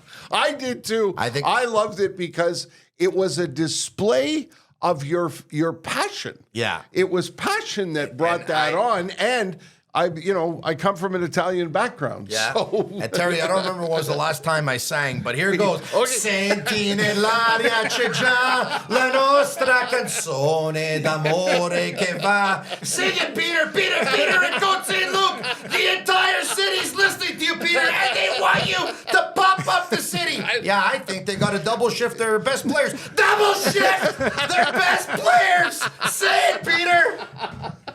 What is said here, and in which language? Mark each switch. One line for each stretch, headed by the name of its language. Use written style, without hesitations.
English: I did too. I loved it because it was a display of your passion. Yeah. It was passion that brought that on. And I come from an Italian background. Yeah. So. And Terry, I don't remember when was the last time I sang, but here it goes.
Italian: Senti nell'aria c'è già la nostra canzone d'amore che va.
English: Sing it, Peter, and don't say Luke. The entire city's listening to you, Peter, and they want you to pop up the city. Yeah, I think they got to double shift their best players. Double shift their best players. Say it, Peter.